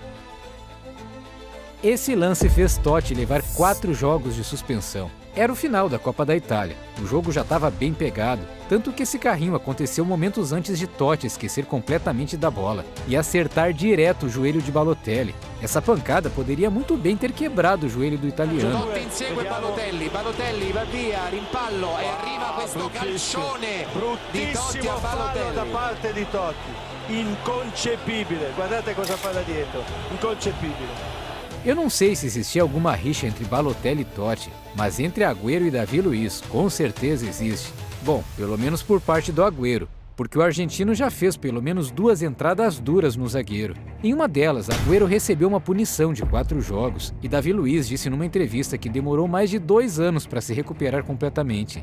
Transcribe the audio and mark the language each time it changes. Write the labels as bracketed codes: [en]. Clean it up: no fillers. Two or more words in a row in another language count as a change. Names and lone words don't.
[pt] Esse lance fez Totti levar 4 jogos de suspensão. Era o final da Copa da Itália, o jogo já estava bem pegado, tanto que esse carrinho aconteceu momentos antes de Totti esquecer completamente da bola e acertar direto o joelho de Balotelli. Essa pancada poderia muito bem ter quebrado o joelho do italiano. [it] Insegue Balotelli va via, rimpallo e arriva questo calcione di Totti a Balotelli. Da parte di Totti, inconcepibile, guardate cosa fa da dietro, inconcepibile. [pt] Eu não sei se existia alguma rixa entre Balotelli e Totti, mas entre Agüero e Davi Luiz, com certeza existe. Bom, pelo menos por parte do Agüero, porque o argentino já fez pelo menos 2 entradas duras no zagueiro. Em uma delas, Agüero recebeu uma punição de 4 jogos, e Davi Luiz disse numa entrevista que demorou mais de 2 anos para se recuperar completamente.